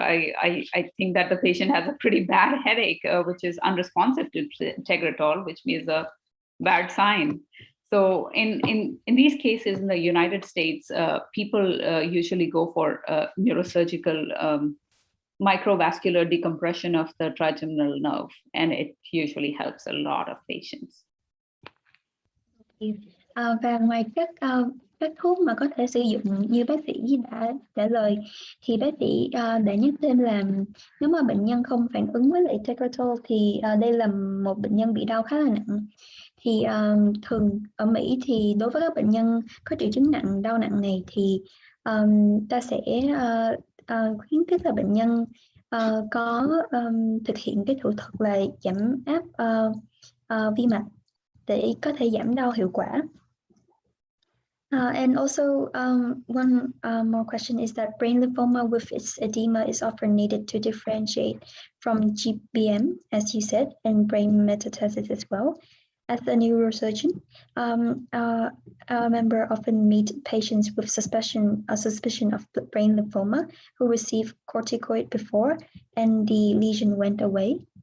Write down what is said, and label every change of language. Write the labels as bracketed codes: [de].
[en] I think that the patient has a pretty bad headache, which is unresponsive to Tegretol, which means a bad sign. So in these cases in the United States, people usually go for neurosurgical microvascular decompression of the trigeminal nerve, and it usually helps a lot of patients. [vi] Và ngoài các thuốc mà có thể sử dụng như bác sĩ đã trả lời, thì bác sĩ đã nhắc thêm là nếu mà bệnh nhân không phản ứng với lại Tegretol thì đây là một bệnh nhân bị đau khá là nặng. Thì thường ở Mỹ thì đối với các bệnh nhân có triệu chứng nặng, đau nặng này thì ta sẽ khuyến khích là bệnh nhân có thực hiện cái thủ thuật là giảm áp vi mạch để có thể giảm đau hiệu quả. [en] And also one more question is that brain lymphoma with its edema is often needed to differentiate from GBM, as you said, and brain metastasis as well. As a neurosurgeon, our member often meet patients with suspicion of brain lymphoma who received corticoid before and the lesion went away.